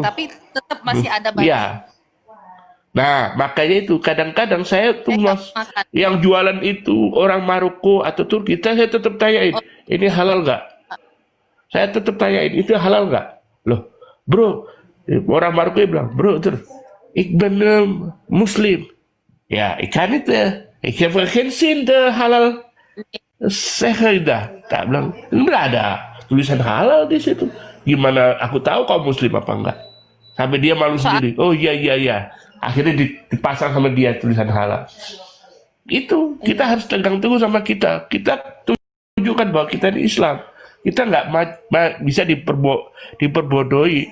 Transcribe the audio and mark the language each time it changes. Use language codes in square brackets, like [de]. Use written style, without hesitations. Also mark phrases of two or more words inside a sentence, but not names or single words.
[id] daging, tapi tetap masih ada banyak. ya. Nah, makanya itu kadang-kadang saya tuh makan. yang jualan itu orang Maroko atau Turki, saya tetap tanyain, ini halal nggak? Saya tetap tanyain, itu halal nggak? Loh, bro, orang Maroko bilang, bro, [nl] ik ben Muslim. Ja, ik kan niet, ik heb geen zin de halal zeggen dah. [id] Tak bilang, enggak ada tulisan halal di situ. Gimana aku tahu kau Muslim apa enggak? Sampai dia malu sendiri. Oh iya. Akhirnya dipasang sama dia tulisan halal. Itu kita harus tegang teguh sama kita. Kita tunjukkan bahwa kita ini Islam. Kita nggak bisa diperbodohi.